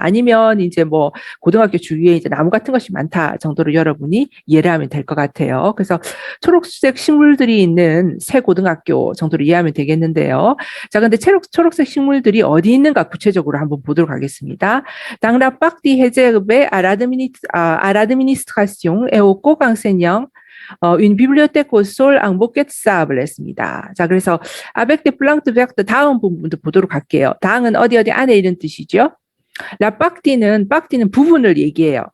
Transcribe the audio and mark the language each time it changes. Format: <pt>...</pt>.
<ko>아니면 이제 뭐 고등학교 주위에 이제 나무 같은 것이 많다 정도로 여러분이 이해를 하면 될 것 같아요. 그래서 초록색 식물들이 있는 새 고등학교 정도로 이해하면 되겠는데요. 자, 근데 초록색 식물들이 어디 있는가 구체적으로 한번 보도록 하겠습니다.</ko> <fr>Dans la partie réservée à l'administration et aux co-enseignants, une bibliothèque au sol en bouquet de sable 했습니다.</fr> <ko>자, 그래서</ko> <fr>avec des plantes vertes</fr> <ko>다음 부분도 보도록 할게요. 당은 어디 안에 이런 뜻이죠. 라빡티는 부분을 얘기해요.</ko>